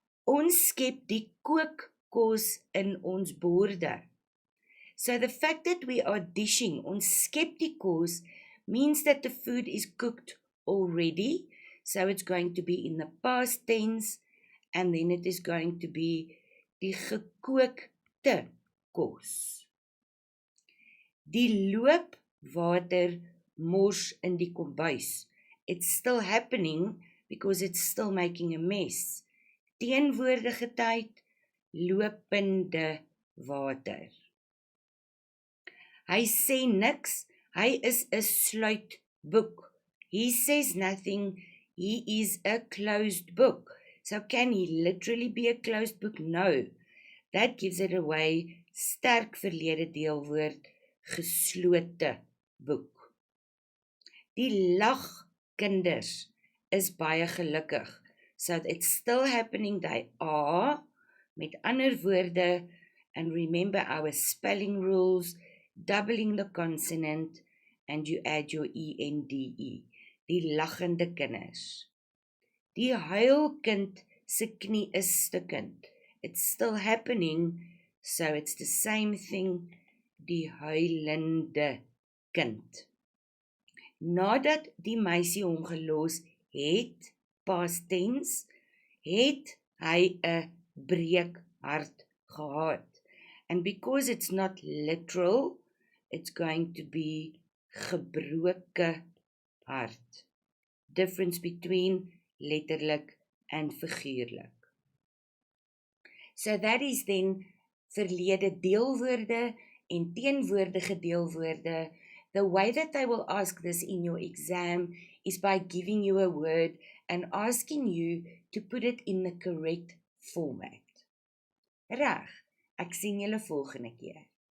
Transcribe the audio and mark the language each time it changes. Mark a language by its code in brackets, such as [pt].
[af] Ons skep die kookkos in ons borde. [en] So the fact that we are dishing, [af] ons skep die kos, [en] means that the food is cooked already. So it's going to be in the past tense, and then it is going to be [af] die gekookte kos. Die loopwater mors in die kombuis. [en] It's still happening because it's still making a mess. [af] Teenwoordige tyd, lopende water. Hy sê niks, hy is 'n sluitboek. [en] He says nothing, he is a closed book. So can he literally be a closed book? No. That gives it away, [af] sterk verlede deelwoord, geslote boek. Die lagkinders is baie gelukkig. [en] So it's still happening, they are, [af] met ander woorde, [en] and remember our spelling rules, doubling the consonant, and you add your ENDE, [af] die lachende kinders. Die huilkind se knie is stukkend. [en] It's still happening, so it's the same thing, [af] die huilende kind. Nadat die meisie hom gelos het, [en] past tense, [af] het hy 'n breekhart gehad. [en] And because it's not literal, it's going to be [af] gebroke hart. [en] Difference between letterlik and figuurlik. So that is then [af] verlede deelwoorde en teenwoordige deelwoorde. [en] The way that they will ask this in your exam is by giving you a word and asking you to put it in the correct format. [af] Reg, ek sien julle volgende keer.